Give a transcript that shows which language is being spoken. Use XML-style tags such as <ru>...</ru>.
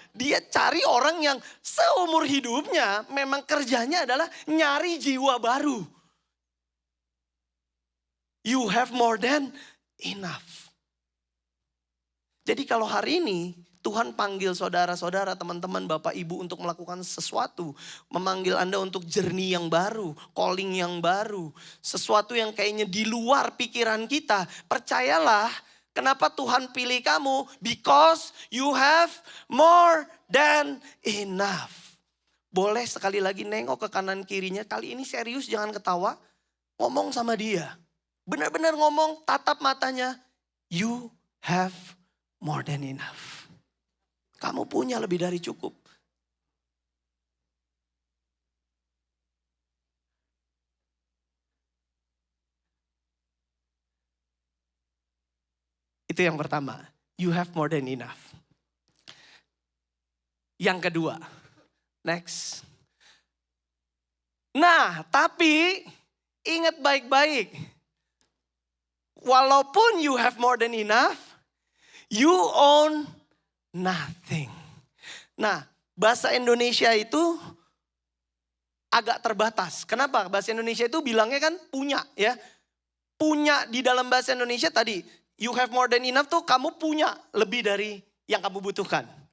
<id>Dia cari orang yang seumur hidupnya memang kerjanya adalah nyari jiwa baru.</id> <en>You have more than enough.</en> <id>Jadi kalau hari ini Tuhan panggil saudara-saudara, teman-teman, bapak ibu untuk melakukan sesuatu. Memanggil Anda untuk journey yang baru, calling yang baru. Sesuatu yang kayaknya di luar pikiran kita. Percayalah, kenapa Tuhan pilih kamu?</id> <en>Because you have more than enough.</en> <id>Boleh sekali lagi nengok ke kanan kirinya. Kali ini serius, jangan ketawa. Ngomong sama dia. Benar-benar ngomong, tatap matanya.</id> <en>You have more than enough.</en> <id>Kamu punya lebih dari cukup. Itu yang pertama.</id> <en>You have more than enough.</en> <id>Yang kedua.</id> <en>Next.</en> <id>Nah, tapi ingat baik-baik. Walaupun</id> <en>you have more than enough, you own nothing.</en> <id>Nah, bahasa Indonesia itu agak terbatas. Kenapa? Bahasa Indonesia itu bilangnya kan punya ya. Punya di dalam bahasa Indonesia tadi,</id> <en>you have more than enough</en> <id>tuh kamu punya lebih dari yang kamu butuhkan.</id>